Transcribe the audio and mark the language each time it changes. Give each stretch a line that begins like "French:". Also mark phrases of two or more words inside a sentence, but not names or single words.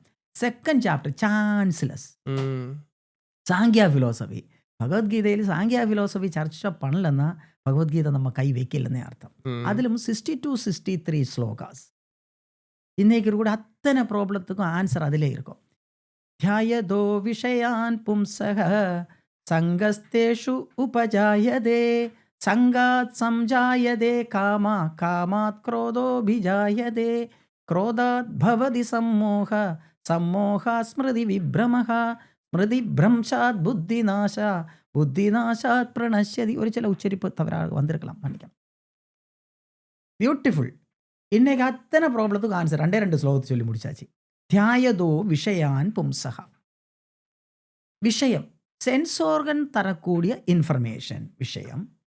English: second chapter chanceless ம்.
Tamil: சாங்கியா ஃபிலோசஃபி. பகவத்கீதையில் சாங்கியா ஃபிலோசஃபி சர்ச்சை பண்ணலன்னா பகவத்கீதை நம்ம கை வைக்கலன்னே அர்த்தம். ம். அதிலும் 62, 63 ஸ்லோகாஸ். இன்னைக்கு கூட அத்தனை ப்ராப்ளத்துக்கும் ஆன்சர் அதிலே இருக்கும்.
Sanskrit: ध्यायदो विषयान् पुंसः सङ्गस्तेषु उपजायते सङ्गात् संजायते कामा कामात् क्रोधोऽभिजायते क्रोधात् भवति सम्मोह सम्मोहात् स्मृतिविभ्रमः स्मृतिभ्रंशात् बुद्धिनाशः बुद्धिनाशात् प्रणश्यति.
Tamil: ஒரு சில உச்சரிப்பு தவறாக வந்திருக்கலாம், மன்னிக்கலாம். பியூட்டிஃபுல். இன்னைக்கு அத்தனை ப்ராப்ளத்துக்கும் ஆன்சர் 2 ஸ்லோகத்தை சொல்லி முடிச்சாச்சு.
Sanskrit: ध्यायतो विषयान् पुंसः.
Tamil: விஷயம்
English: sense organ
Tamil: தரக்கூடிய இன்ஃபர்மேஷன் விஷயம்.